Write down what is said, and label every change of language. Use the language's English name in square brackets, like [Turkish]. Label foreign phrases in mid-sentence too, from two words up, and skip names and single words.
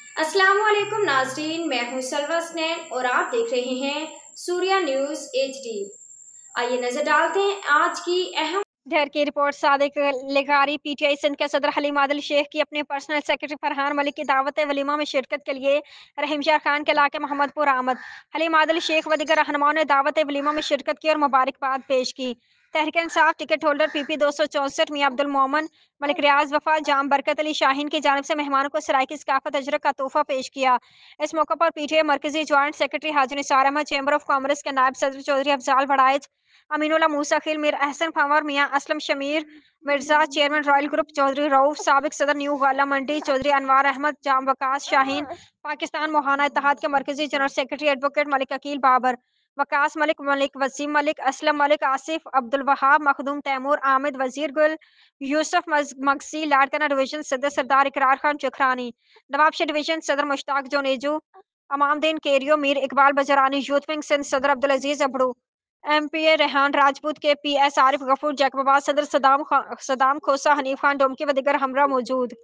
[Urdu] السلام علیکم ناظرین، میں ہوں سلوا سنین اور آپ دیکھ رہے ہیں سوریا نیوز HD. آئیے نظر ڈالتے ہیں آج کی اہم ڈھیر کی رپورٹ. صادق لغاری پی ٹی آئی سندھ کے صدر حلیم عادل شیخ کی اپنے [English] personal secretary [Urdu] فرحان ملک کی دعوت ولیمہ میں شرکت کے لیے رحیم شاہ خان کے علاقے محمد پور آمد. حلیم عادل شیخ و دیگر رہنماؤں نے دعوت ولیمہ میں شرکت کی اور مبارکباد پیش کی. تحریک انصاف [English] ticket holder [Urdu] PP 264 میاں عبدالمومن ملک ریاض وفا جام برکت علی شاہین کی جانب سے مہمانوں کو سرائیکی ثقافت اجرک کا تحفہ پیش کیا. اس موقع پر PTI مرکزی [English] joint secretary [Urdu] حاجی نثار احمد، چیمبر آف کامرس کے نائب صدر چوہدری افضال بڑائچ، امین اللہ موسیٰ خیل، میر احسن فنور، میاں اسلم شمیر مرزا، چیئرمین رائل گروپ چوہدری رؤف، سابق صدر نیو غلہ منڈی چوہدری انوار احمد، جام وقاص شاہین، پاکستان موہانہ اتحاد کے مرکزی [English] general secretary advocate [Urdu] ملک عقیل بابر، وقاص ملک، ملک وسیم ملک, اسلم ملک، آصف عبدالوہاب، مخدوم تیمور، عامد وزیر گل، یوسف مگسی، لاڑکانہ ڈویژن صدر سردار اقرار خان چکرانی، نوابشاہ ڈویژن صدر مشتاق جونیجو، امام دین کیریو، میر اقبال بجرانی، یوتھ ونگ سندھ صدر عبدالعزیز ابڑو، MPA ریحان راجپوت کے PS عارف غفور جیکب آباد صدر صدام کھوسہ، حنیف خان ڈومکی و دیگر ہمراہ موجود.